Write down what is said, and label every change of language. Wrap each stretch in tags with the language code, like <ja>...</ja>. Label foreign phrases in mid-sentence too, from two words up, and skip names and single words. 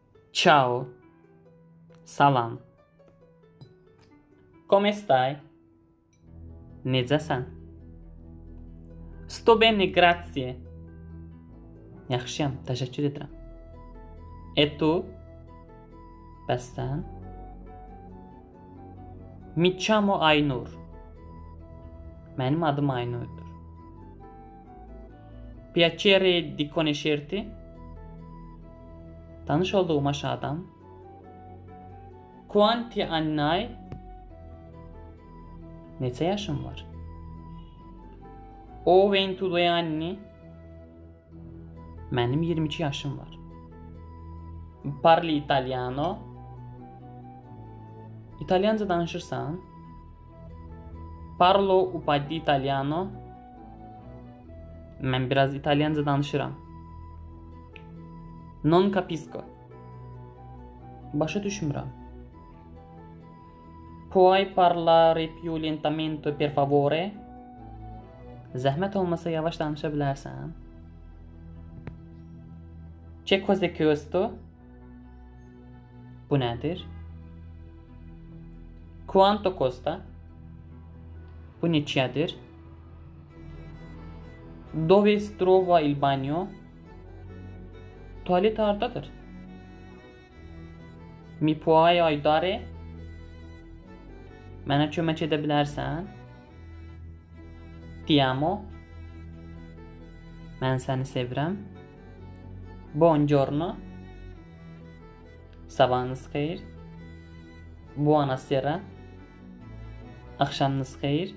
<it>Ciao. Salam. Come stai? Necəsən? Sto bene, grazie.</it> <az>Yaxşıyam, təşəkkür edirəm.</az> <it>E tu?</it> <az>Bəs sən?</az> <it>Mi chiamo Aynur.</it> <az>Mənim adım Aynurdur.</az> <it>Piacere di conoscerti.</it> <az>Tanış olduğuma şadam.</az> <it>Quanti anni hai?</it> <az>Neçə yaşın var?</az> <it>Ho 22 anni.</it> <az>Mənim 22 yaşım var.</az> <it>Parli italiano.</it> <az>İtalyanca danışırsan?</az> <it>Parlo un po' di italiano.</it> <az>Mən biraz İtalyanca danışıram.</az> <it>Non capisco.</it> <az>Başa düşmürəm.</az> <it>Puoi parlare più lentamente per favore?</it> <az>Zəhmət olmasa yavaş danışa bilərsən?</az> <it>Che cos'è questo?</it> <az>Bu nədir?</az> <it>Quanto costa?</it> <az>Bu neçədir?</az> <it>Dove si trova il bagno?</it> <az>Tuvalet hardadır?</az> <it>Mi puoi aiutare?</it> <az>Mənə kömək edə bilərsən?</az> <it>Ti amo.</it> <az>Mən səni sevirəm. Buongiorno. Sabahınız xeyir. Buonasera. Axşamınız xeyir.</az>